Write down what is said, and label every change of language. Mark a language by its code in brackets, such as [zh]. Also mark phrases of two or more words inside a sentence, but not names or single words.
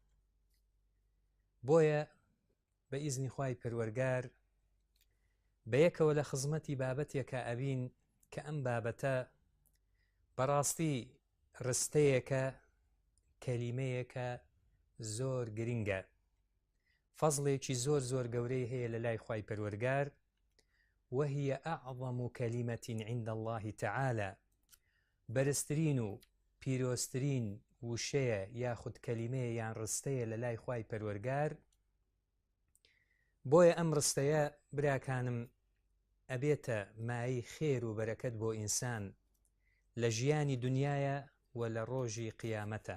[ckb] بۆیە بە ئیزنی خوای پەروەرگار بە یەکەوە لە خزمەتی بابەتێکە ئەبین کە ئەم بابەتە بەڕاستی ڕستەیەکە، کەلیمەیەکە زۆر گرنگە، فەزڵێکی زۆر زۆر گەورەی هەیە لە لای خوای پەروەرگار. [ar] وهي أعظم كلمة عند الله تعالى، [ckb] بەرزترین و پیرۆزترین وشەیە یاخود کەلیمەیە یان ڕستەیە لە لای خوای پەروەرگار. بۆیە ئەم ڕستەیە براکانم ئەبێتە مای خێر و بەرەکەت بۆ ئینسان لە ژیانی دنیاە و لە ڕۆژی قیامەتە.